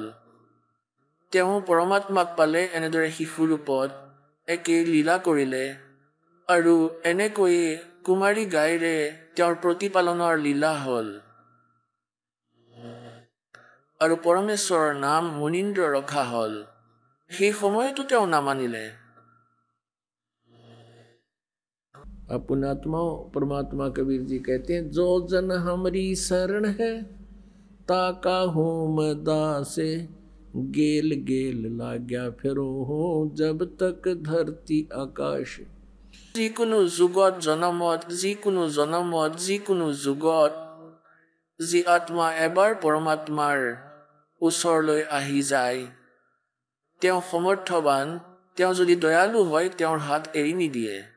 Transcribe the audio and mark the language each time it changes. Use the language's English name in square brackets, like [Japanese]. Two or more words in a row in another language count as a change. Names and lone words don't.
[Assamese] তেওঁ পৰমাত্মাক পালে এনেদৰে শিশু ৰূপত, একেই লীলা কৰিলে, আৰু এনেকৈয়ে কুমাৰী গাইৰে তেওঁৰ প্ৰতিপালনৰ লীলা হ'ল। আৰু পৰমেশ্বৰৰ নাম মুনীন্দ্ৰ ৰখা হ'ল। সেই সময়তো তেওঁ নামানিলে। [Hindi] अपना आत्माओं परमात्मा कबीर जी कहते हैं, जो जन हमारी शरण है ताका हूँ मैं दासे, गेल गेल लाग्या फेरो हो जब तक धरती आकाश [Assamese] যিকোনো যুগত জনমত যিকোনো জনমত যিকোনো যুগত যি আত্মা এবাৰ পৰমাত্মাৰ ওচৰলৈ আহি যায় তেওঁ সমৰ্থবান তেওঁ যদি দয়ালু হয় তেওঁৰ হাত এৰি নিদিয়ে